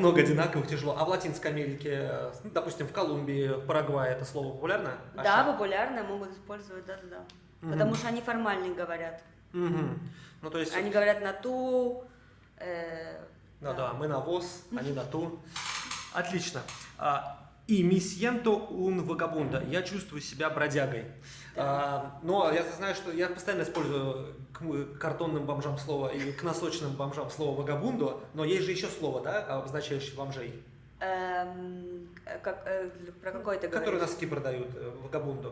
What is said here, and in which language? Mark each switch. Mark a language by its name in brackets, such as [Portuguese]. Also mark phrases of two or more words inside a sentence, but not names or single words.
[Russian] много одинаковых, тяжело. А в Латинской Америке, ну, допустим, в Колумбии, в Парагвае это слово популярно? Да, Ашар? популярно, могут использовать, да. Потому что они формально говорят. Мгм. Ну, то есть... Они говорят на ту. Ну да, мы на ВОЗ, они на ту. Отлично. [Spanish] И mi siento un vagabundo. [Russian] Я чувствую себя бродягой. Но я знаю, что я постоянно использую к картонным бомжам слово и к носочным бомжам слово вагабундо, но есть же еще слово, да, обозначающее бомжей, Про какой ты которые говоришь? носки продают, вагабундо.